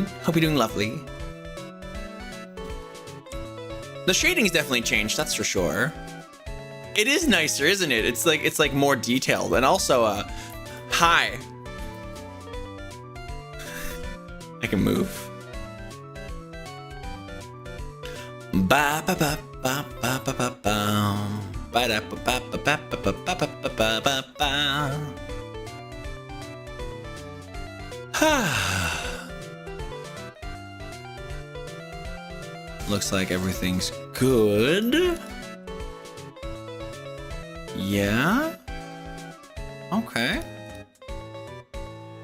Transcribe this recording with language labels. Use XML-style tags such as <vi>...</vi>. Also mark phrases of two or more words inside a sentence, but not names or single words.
<en>Hope you're doing lovely. The shading's definitely changed, that's for sure. It is nicer, isn't it? It's like more detailed, and also, hi. I can move. Ba ba ba ba ba ba ba ba ba da ba ba ba ba ba ba ba ba ba ba. Looks like everything's good. Yeah. Okay.</en>